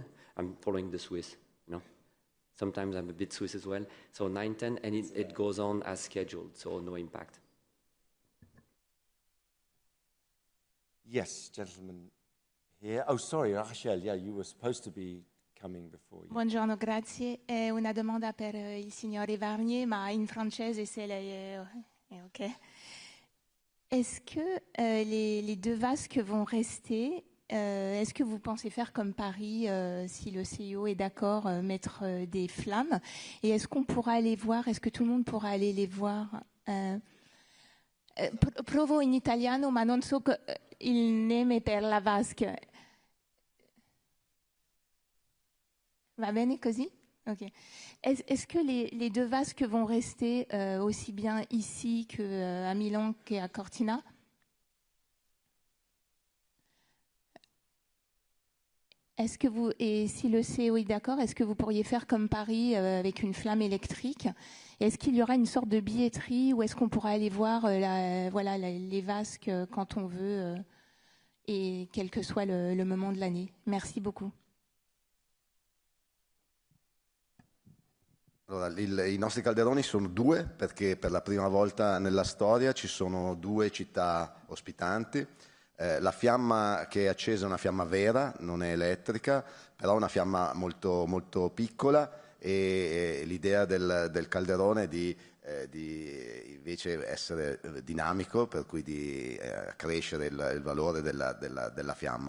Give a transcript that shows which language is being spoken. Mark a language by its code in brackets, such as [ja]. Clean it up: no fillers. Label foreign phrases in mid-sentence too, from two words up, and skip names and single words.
[en] I'm following the Swiss, you know. Sometimes I'm a bit Swiss as well. So 9-10, and it goes on as scheduled, so no impact. Yes, gentlemen here. Oh, sorry, Rachel, yeah, you were supposed to be coming before you. [it] Buongiorno, grazie. Una domanda per il signore Varnier, ma in francese se lei è OK. [fr] Est-ce que les deux vasques vont rester? Est-ce que vous pensez faire comme Paris, si le CEO est d'accord, mettre des flammes? Et est-ce qu'on pourra aller voir, est-ce que tout le monde pourra aller les voir? [it] Provo in italiano, ma non so il nome per la vasca. Va bene così? Ok. [fr] Est-ce que les deux vasques vont rester aussi bien ici qu'à Milan qu'à Cortina? Est-ce que vous, et si le CEO est d'accord, est-ce que vous pourriez faire comme Paris avec une flamme électrique? Est-ce qu'il y aura une sorte de billetterie ou est-ce qu'on pourra aller voir les vasques quand on veut et quel que soit le moment de l'année? Merci beaucoup. [it] Allora, i nostri calderoni sono due perché per la prima volta nella storia ci sono due città ospitanti. La fiamma che è accesa è una fiamma vera, non è elettrica, però è una fiamma molto, molto piccola e l'idea del calderone è di di invece essere dinamico, per cui di crescere il valore della fiamma.